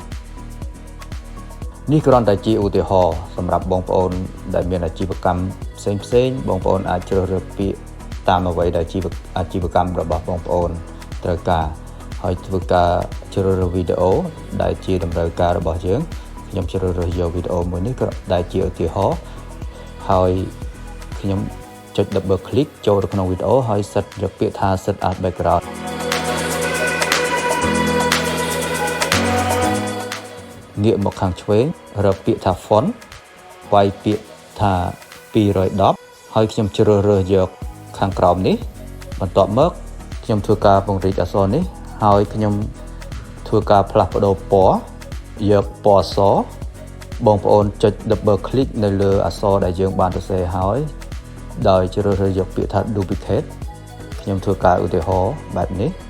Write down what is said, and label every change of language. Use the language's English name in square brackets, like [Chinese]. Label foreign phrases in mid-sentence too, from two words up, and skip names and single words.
[Khmer] នេះគ្រាន់តែជាឧទាហរណ៍សម្រាប់បងប្អូនដែលមានអាជីវកម្មផ្សេងបងប្អូនអាចជ្រើសរើសពាក្យតាមអ្វីដែលអាជីវកម្មរបស់បងប្អូនត្រូវការហើយធ្វើការជ្រើសរើសវីដេអូដែលជាតម្រូវការរបស់យើងខ្ញុំជ្រើសរើសយកវីដេអូមួយនេះក៏ដែលជាឧទាហរណ៍ហើយខ្ញុំចុច [English] double click [Khmer] ចូលទៅក្នុងវីដេអូហើយ set យកពាក្យថា [English] set as background [Khmer] ងាកមកខាងឆ្វេងរកពាក្យថា font វាយពាក្យថា210ហើយខ្ញុំជ្រើសរើសយក ខាងក្រោមនេះបន្ទាប់មកខ្ញុំធ្វើការពង្រីកអក្សរនេះហើយខ្ញុំធ្វើការផ្លាស់ប្ដូរពណ៌យកពណ៌សបងប្អូនចុច [English] double click [Khmer] នៅលើអក្សរដែលយើងបានសរសេរហើយដោយជ្រើសរើសយកពាក្យថា duplicate ខ្ញុំធ្វើការឧទាហរណ៍បែបនេះ